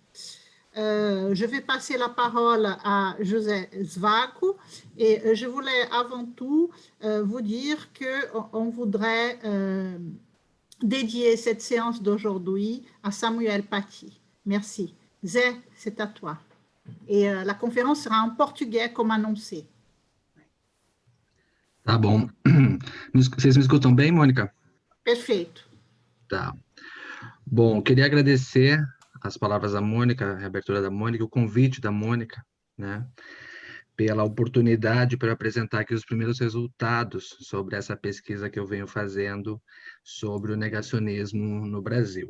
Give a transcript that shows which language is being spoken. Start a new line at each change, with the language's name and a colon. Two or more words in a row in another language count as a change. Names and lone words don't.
French: Je vais passer la parole à José Svaco et je voulais avant tout vous dire qu'on voudrait dédier cette séance d'aujourd'hui à Samuel Paty. Merci. Zé, c'est à toi. Et la conférence sera en portugais comme annoncé.
Portuguese: Tá bom. Vocês me escutam bem, Mônica? Perfeito. Tá. Bom, queria agradecer as palavras da Mônica, a reabertura da Mônica, o convite da Mônica, né, pela oportunidade para apresentar aqui os primeiros resultados sobre essa pesquisa que eu venho fazendo sobre o negacionismo no Brasil.